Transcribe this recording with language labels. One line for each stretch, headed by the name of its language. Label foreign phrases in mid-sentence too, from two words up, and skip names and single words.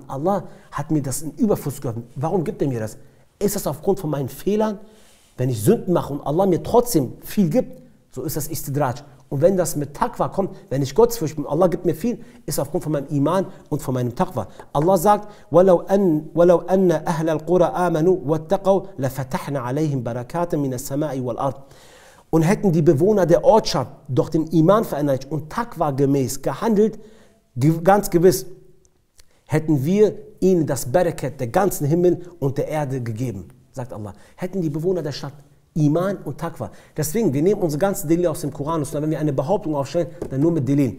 German: Allah hat mir das in Überfluss gegeben. Warum gibt er mir das? Ist das aufgrund von meinen Fehlern? Wenn ich Sünden mache und Allah mir trotzdem viel gibt, so ist das Istidraj. Und wenn das mit Taqwa kommt, wenn ich Gottesfurcht bin, Allah gibt mir viel, ist aufgrund von meinem Iman und von meinem Taqwa. Allah sagt,
Arabic: وَلَوْ أَنَّ أَهْلَ الْقُرَى آمَنُوا وَاتَّقَوْا لَفَتَحْنَا عَلَيْهِمْ بَرَكَاتًا مِنَ السَّمَاءِ وَالْأَرْضِ.
German: Und hätten die Bewohner der Ortschaft doch den Iman verändert und Taqwa gemäß gehandelt, ganz gewiss, hätten wir ihnen das Barakat der ganzen Himmel und der Erde gegeben, sagt Allah. Hätten die Bewohner der Stadt Iman und Taqwa. Deswegen, wir nehmen unsere ganzen Delil aus dem Koran und wenn wir eine Behauptung aufstellen, dann nur mit Delil.